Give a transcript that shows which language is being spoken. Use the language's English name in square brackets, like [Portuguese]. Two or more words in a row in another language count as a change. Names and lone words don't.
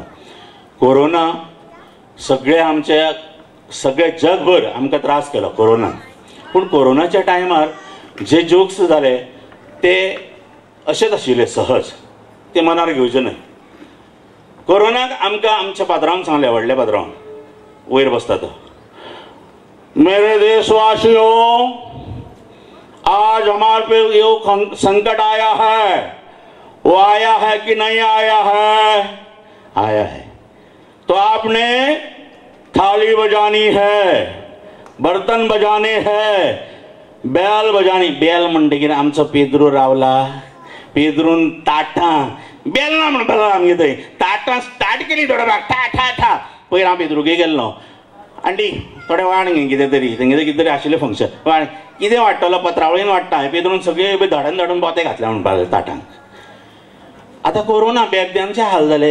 [Konkani] कोरोना सगळे जगभर आमकां त्रास केलो कोरोनान. पूण कोरोनाच्या टायमार जे जोक्स जाले ते अशेंच आशिल्ले सहज. ते मनार घेवचे न्हय. कोरोनाक आमकां आमच्या पात्रांवान सांगलें व्हडल्या पात्रांवान वयर बसता तो [Hindi] मेरे देशवासियों आज हमारे पे ये संकट आया है. वो आया है कि नहीं आया है? आया है. तो आपने थाली बजानी है बर्तन बजाने है बेल बजानी. [Konkani] बेल म्हणटकीर आमचो पेद्रू रावला. पेद्रून ताटां बेल ना म्हणपाक आमगे थंय ताटां स्टार्ट केली धडपाक ठा ठा ठा. पयर हांव पेद्रूगे गेल्लो आंटी थोडे वाण कितें तरी तेंगे कितें तरी आशिल्लें फंक्शन वाण कितें वाडटलो पत्रावळीन वाडटा. हांवें पेद्रून सगळे धडून पोते घातले म्हणपाक ताटांक. आतां कोरोना बेबद्यांचे हाल जाले.